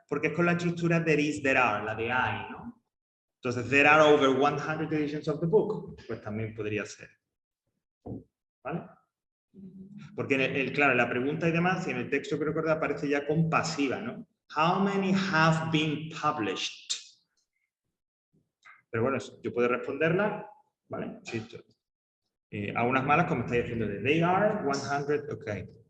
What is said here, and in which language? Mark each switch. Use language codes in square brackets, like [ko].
[es] porque es con la estructura there is, there are, la de hay, ¿no? Entonces, there are over 100 editions of the book, pues también podría ser. ¿Vale? Porque, claro, la pregunta y demás, y en el texto creo que aparece ya con pasiva, ¿no? [en] How many have been published? [es] Pero bueno, yo puedo responderla, ¿vale? Sí, a unas malas, como estáis diciendo, de they are 100, ok.